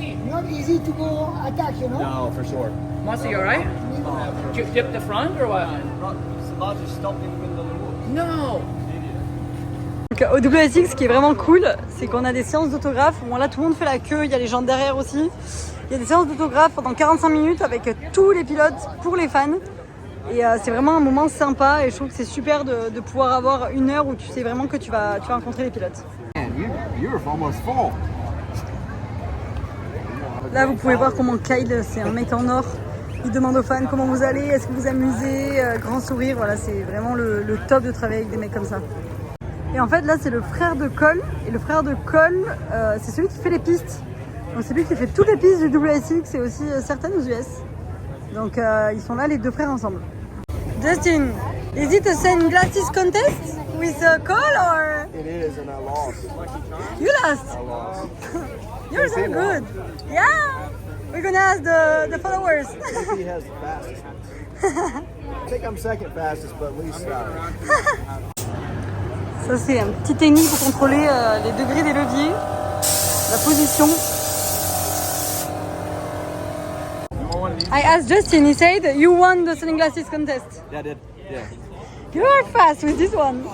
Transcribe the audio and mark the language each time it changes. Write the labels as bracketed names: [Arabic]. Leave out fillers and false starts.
[English] Not easy to go attack, you know? No, for sure. Mossy, you alright? Did you dip the front or what? Savadji stopped in the middle of the woods. No! [French] Donc au WSX, ce qui est vraiment cool, c'est qu'on a des séances d'autographes. Bon là tout le monde fait la queue, il y a les gens derrière aussi. Il y a des séances d'autographes pendant 45 minutes avec tous les pilotes pour les fans. Et c'est vraiment un moment sympa et je trouve que c'est super de pouvoir avoir une heure où tu sais vraiment que tu vas rencontrer les pilotes. Là vous pouvez voir comment Kyle, c'est un mec en or. Il demande aux fans comment vous allez, est-ce que vous amusez, grand sourire, voilà c'est vraiment le top de travailler avec des mecs comme ça. Et en fait là c'est le frère de Cole, et le frère de Cole c'est celui qui fait les pistes. Donc c'est lui qui fait toutes les pistes du WSX et aussi certaines aux US. Donc ils sont là les deux frères ensemble. [English] Justin, is it a sunglasses contest with Cole or? It is, and I lost. You lost? I lost. You're so good. Yeah. We're gonna ask the followers. He has the fastest. I think I'm second fastest, but at least. [French] Ça c'est un petit technique pour contrôler les degrés des leviers, la position. [English] I asked Justin, he said you won the sunglasses contest. Yeah, I did. Yeah. You are fast with this one.